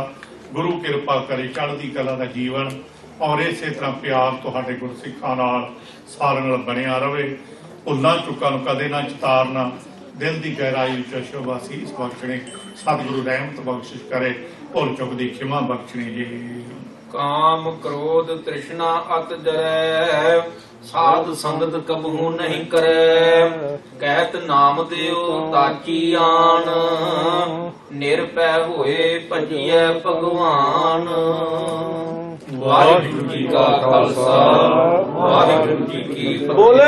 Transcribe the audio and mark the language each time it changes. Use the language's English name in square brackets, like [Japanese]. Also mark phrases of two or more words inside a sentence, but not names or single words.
[Punjabi] ਗੁਰੂ ਕਿਰਪਾ ਕਰੇ ਚੜ੍ਹਦੀ ਕਲਾ ਦਾ ਜੀਵਨ ਔਰ ਇਸੇ ਤਰ੍ਹਾਂ ਪਿਆਰ ਤੁਹਾਡੇ ਗੁਰਸਿੱਖਾਂ ਨਾਲ ਸਾਰਿਆਂ ਨਾਲ ਬਣਿਆ ਰਹੇ। ਭੁੱਲਾਂ ਚੁੱਕਾਂ ਨੂੰ ਕਦੇ ਨਾ ਚਿਤਾਰਨਾ। ਦਿਲ ਕੀ ਗਹਿਰਾਈ ਵਿਚ ਸ਼ੁਭਾਸੀ ਬਖ਼ਸ਼ਣੀ। ਸਤਿਗੁਰੂ ਰਹਿਮਤ ਬਖ਼ਸ਼ਿਸ਼ ਕਰੇ। ਭੁੱਲ ਚੁੱਕ ਦੀ ਖਿਮਾ ਬਖ਼ਸ਼ਣੀ ਜੀ। [Hindi] काम क्रोध तृष्णा अत जरै, साध संगत कबहू नहीं करे। कहत नाम देव ताची आन, निरभय होए भजिए भगवान। [Punjabi] ਵਾਹਿਗੁਰੂ ਜੀ ਕਾ ਖ਼ਾਲਸਾ, ਵਾਹਿਗੁਰੂ ਜੀ ਕੀ ਫ਼ਤਿਹ।